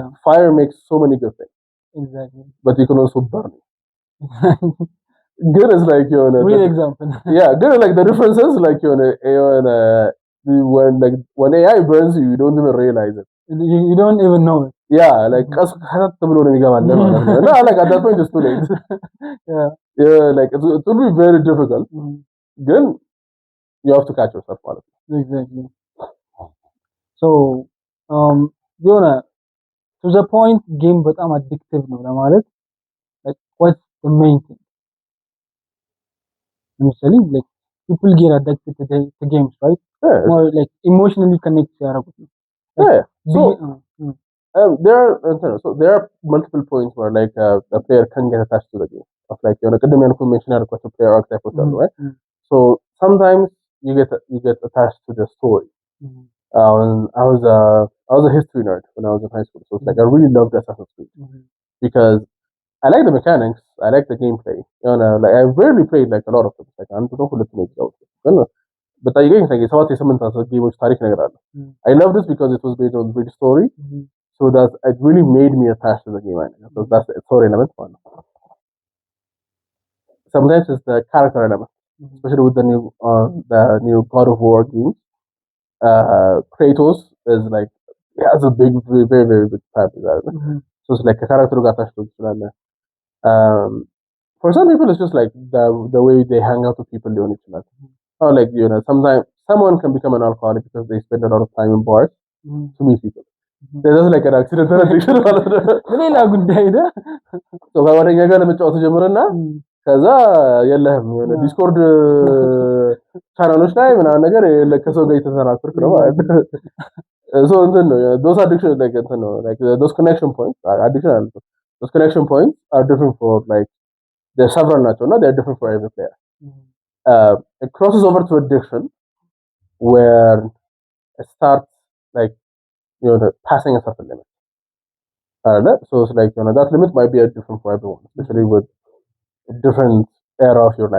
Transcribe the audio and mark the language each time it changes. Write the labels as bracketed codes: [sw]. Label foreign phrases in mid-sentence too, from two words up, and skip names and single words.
[en] fire makes so many good things exactly but you can also burn it good is like real example yeah good like the differences like when AI burns you don't even realize it you don't even know it yeah like [am] ቀስቀሰት ብሎ ነው የሚገባል ማለት ነው እና [en] like at that point it's too late yeah like it will be very difficult then you have to catch yourself [am] ማለት ነው [en] exactly so to the point game በጣም addictive [am] ነው ለማለት [en] like what's the main thing like people get addicted to games right more like emotionally connect [am] ያደረጉት ነው [en] so there are multiple points where like the player can get attached to the game of like [am] የሆነ ቅድም ያልኩት [en] mention ያደረኳቸው player archetypes አሉ right so sometimes you get attached to the story I was a history nerd when I was in high school so it's like I really loved Assassin's Creed because I like the mechanics I like the gameplay you know like I rarely played like a lot of them like [am] አንድ ነው ሁለት ነው ያውቁት [en] but I again like [am] ሰባት የስምንት ጌሞች ታሪክ ነገር አለ [en] I loved this because it was based on the story so that it really made me attached to the game so that's the story element one sometimes it's the character element especially with the new God of War games Kratos is like he has a big very very big part of that so it's like a character got attached to it for some people it's just like the way they hang out with people doing it or like you know sometimes someone can become an alcoholic because they spend a lot of time in bars to meet people there's just like an accidental addiction [am] ሌላ ጉዳይ ነው so ከወደኛ ጋር ለመጫወት ጀምረና ከዛ የለህም የሆነ ዲስኮርድ ቻናሎች ላይ ምናምን ነገር ለከሰው ጋር የተሰራክርክ ነው ማለት so እንትን [en] ነው those addiction like [am] እንትን ነው [en] like those connection points addiction አለ those connection points are different for like they're several [am] ናቸው እና [en] they're different for every player it crosses over to addiction where it starts like you know passing a certain limit so it's like you know that limit might be different for everyone especially with different era of your life